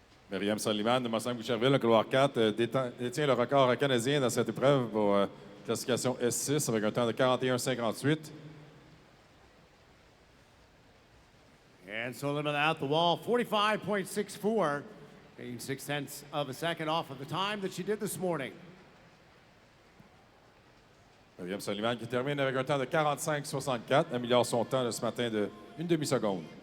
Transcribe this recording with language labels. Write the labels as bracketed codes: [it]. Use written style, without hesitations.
[fr] Myriam Soliman de Massang-Boucherville, couloir 4, détient le record canadien dans cette épreuve pour classification S6 avec un temps de 41,58. [en] And Soliman out the wall, 45.64, gained 0.6 of a second off of the time that she did this morning. [fr] Myriam Soliman qui termine avec un temps de 45,64, améliore son temps de ce matin de 1 demi-seconde.